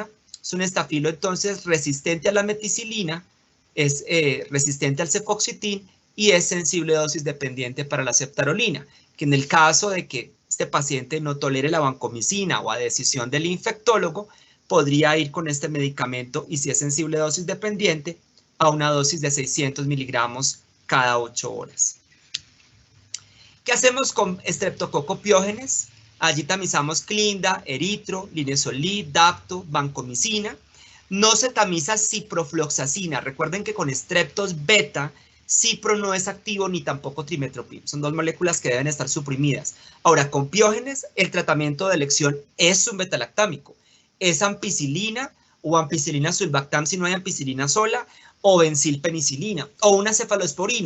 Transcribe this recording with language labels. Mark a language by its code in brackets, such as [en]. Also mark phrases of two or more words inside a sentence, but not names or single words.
[es] Es un estafilo entonces resistente a la meticilina, es resistente al cefoxitin y es sensible dosis dependiente para la ceftarolina, que en el caso de que este paciente no tolere la vancomicina o a decisión del infectólogo, podría ir con este medicamento y si es sensible dosis dependiente, a una dosis de 600 miligramos cada 8 horas. ¿Qué hacemos con Streptococcus pyogenes? Allí tamizamos clinda, eritro, linezolid, dapto, vancomicina. No se tamiza ciprofloxacina. Recuerden que con estreptos beta, cipro no es activo ni tampoco trimestoprim. Son dos moléculas que deben estar suprimidas. Ahora, con piógenes, el tratamiento de elección es un betalactámico. Es ampicilina o ampicilina sulbactam si no hay ampicilina sola, o benzilpenicilina, o una cefalosporina.